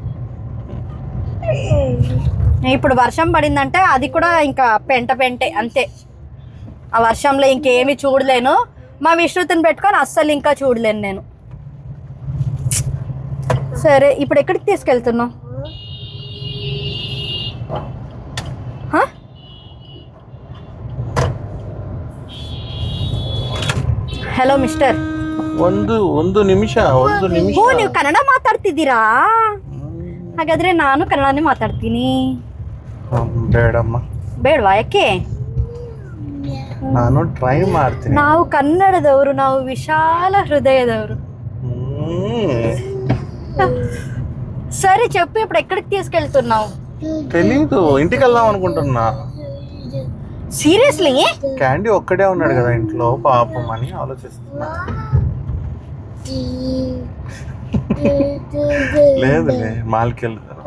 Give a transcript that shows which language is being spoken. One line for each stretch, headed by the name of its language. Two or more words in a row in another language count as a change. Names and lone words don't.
Telugu: ఇప్పుడు వర్షం పడిందంటే అది కూడా ఇంకా పెంటే అంతే. ఆ వర్షంలో ఇంకేమి చూడలేను. మా విశ్రుతిని పెట్టుకొని అస్సలు ఇంకా చూడలేను నేను. సరే, ఇప్పుడు ఎక్కడికి తీసుకెళ్తున్నావు?
Kannada: ಹಲೋ ಮಿಸ್ಟರ್, ಒಂದು ನಿಮಿಷ. ನೀವು ಕನ್ನಡ ಮಾತಾಡ್ತಿದ್ದೀರಾ? ಹಾಗಾದ್ರೆ ನಾನು ಕನ್ನಡನೇ ಮಾತಾಡ್ತೀನಿ. ಬೇಡಮ್ಮ. ಬೇಡವಾ? ಯಾಕೆ? ನಾನು ಟ್ರೈ ಮಾಡ್ತೀನಿ. ನಾವು ಕನ್ನಡದವರು, ನಾವು ವಿಶಾಲ హృదయదವರು.
Telugu: సరే చెప్పు, ఇప్పుడు ఎక్కడికి తీసుకెళ్తున్నావు? తెలీదు, ఇంటికి వెళ్దాం అనుకుంటున్నా. సీరియస్లీ? క్యాండీ ఒక్కడే ఉన్నాడు కదా ఇంట్లో, పాపం అని ఆలోచిస్తున్నా. లేదులే, మాల్కి వెళ్తాను.